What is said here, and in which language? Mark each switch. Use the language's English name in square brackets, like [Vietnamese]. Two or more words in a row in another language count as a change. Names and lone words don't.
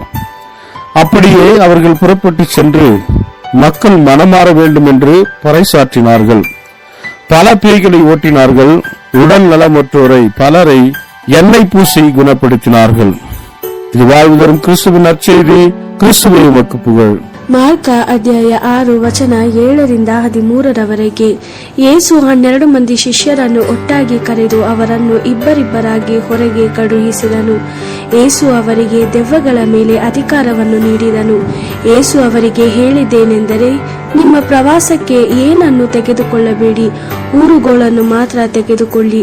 [Tamil] அப்படியே அவர்கள் புறப்பட்டு சென்று மக்கள் மனமாற வேண்டும் என்று பறைசாற்றினார்கள். பல பேய்களை ஓட்டினார்கள். உடல் நலமற்றோரை பலரை எண்ணெய் பூசி குணப்படுத்தினார்கள். இது வாழ்வு தரும் கிறிஸ்துவின் நற்செய்தி. கிறிஸ்துவே உமக்கு புகழ். [Kannada] ಮಾರ್ಕ ಅಧ್ಯಾಯ 6 ವಚನ 7-13 ಯೇಸು 12 ಮಂದಿ ಶಿಷ್ಯರನ್ನು ಒಟ್ಟಾಗಿ ಕರೆದು ಅವರನ್ನು ಇಬ್ಬರಿಬ್ಬರಾಗಿ ಹೊರಗೆ ಕಳುಹಿಸಿದನು. ಯೇಸು ಅವರಿಗೆ ದೆವ್ವಗಳ ಮೇಲೆ ಅಧಿಕಾರವನ್ನು ನೀಡಿದನು. ಯೇಸು ಅವರಿಗೆ ಹೇಳಿದ್ದೇನೆಂದರೆ, ನಿಮ್ಮ ಪ್ರವಾಸಕ್ಕೆ ಏನನ್ನು ತೆಗೆದುಕೊಳ್ಳಬೇಡಿ, ಊರುಗೋಳನ್ನು ಮಾತ್ರ ತೆಗೆದುಕೊಳ್ಳಿ.